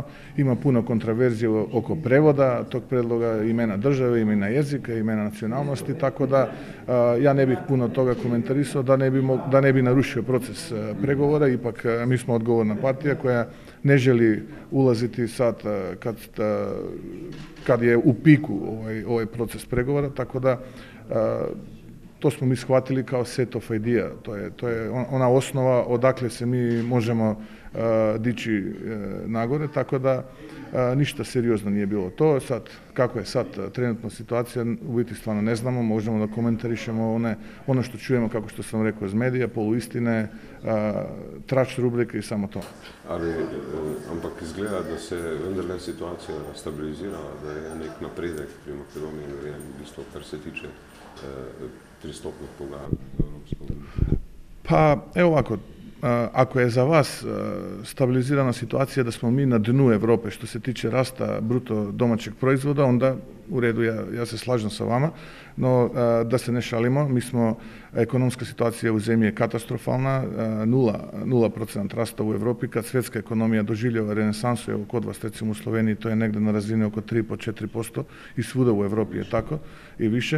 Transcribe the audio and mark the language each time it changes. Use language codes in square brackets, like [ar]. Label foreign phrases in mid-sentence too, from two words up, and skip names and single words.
[bs] Ima puno kontraverzije oko prevoda tog predloga, imena države, imena jezika, imena nacionalnosti, tako da ja ne bih puno toga komentarisao da ne bi narušio proces pregovora. Ipak mi smo odgovorna partija koja ne želi ulaziti sad kad je u piku ovaj proces pregovora, tako da to smo mi shvatili kao [en] set of idea. [bs] To je ona osnova odakle se mi možemo dići nagore, tako da ništa seriozno nije bilo to. Sad, kako je sad trenutno situacija, u biti stvarno ne znamo, možemo da komentarišemo ono što čujemo, kako što sam rekao, iz medija, poluistine, trač rubrike i samo to. [sl] Ali, ampak izgleda, da se vendarle situacija stabilizirala, da je nek napredek pri Makedoniji narejen, v bistvu, kar se tiče pristopnih pogajanj v Evropsko unijo. [bs] Pa, evo ovako, ako je za vas stabilizirana situacija da smo mi na dnu Evrope što se tiče rasta bruto domaćeg proizvoda, onda u redu, ja se slažem sa vama, no da se ne šalimo, ekonomska situacija u zemlji je katastrofalna, 0% rasta u Evropi, kad svjetska ekonomija doživljava renesansu, evo kod vas recimo u Sloveniji to je negdje na razini oko 3-4% i svuda u Evropi je tako i više.